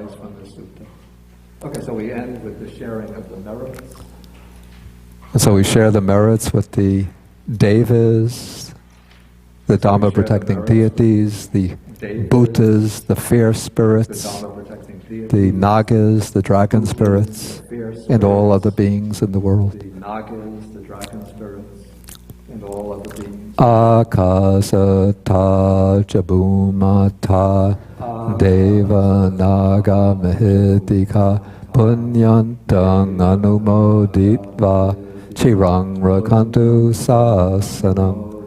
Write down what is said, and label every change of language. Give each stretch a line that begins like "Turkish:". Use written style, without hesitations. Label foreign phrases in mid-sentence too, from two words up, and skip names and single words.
English: And so we share the merits with the devas, the Dharma-protecting deities, the bhutas, the fierce spirits, the nagas, the dragon spirits, and all other beings in the world.
Pali: Akasata Jabhumata Deva Naga Mahidika Punyantang Anumoditva Chirang Rakantu Sasanam.